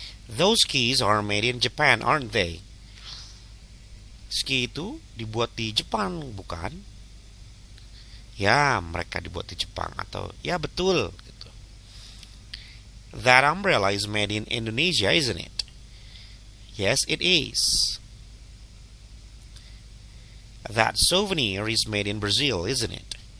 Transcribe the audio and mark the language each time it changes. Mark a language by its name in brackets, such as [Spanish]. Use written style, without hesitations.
[English] Those skis are made in Japan, aren't they? [Indonesian] Ski itu dibuat di Jepang, bukan? Ya, mereka dibuat di Jepang, atau ya betul gitu. [English] That umbrella is made in Indonesia, isn't it? Yes, it is. That souvenir is made in Brazil, isn't it?